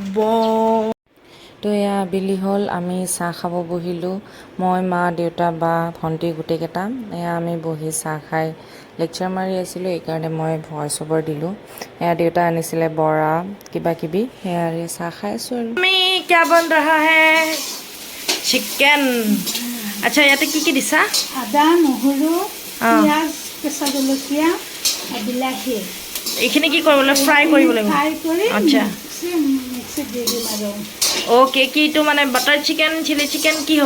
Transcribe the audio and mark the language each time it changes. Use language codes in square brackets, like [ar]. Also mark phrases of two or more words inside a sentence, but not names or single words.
[as] তো এয়া আবেলি হ'ল আমি চাহ খাব বহিলোঁ মই মা দেউতা বা ভণ্টি গোটেইকেইটা এয়া আমি বহি চাহ খাই লেকচাৰ মাৰি আছিলোঁ এইকাৰণে মই [en] voice over [as] দিলোঁ এয়া দেউতা আনিছিলে বৰা কিবাকিবি সেয়াৰে চাহ খাই আছোঁ আৰু আমি [hi] क्या बन रहा है [as] চিকেন আচ্ছা ইয়াতে কি দিছা আদা নহৰু পিঁয়াজ কেঁচা জলকীয়া বিলাহী এইখিনি কি কৰিব লাগিব ফ্ৰাই কৰিব লাগিব ফ্ৰাই কৰি আচ্ছা মিক্সিত দি দিম আৰু অ'কে কিটো মানে [en] butter chicken chilli chicken [as] কি হ'ব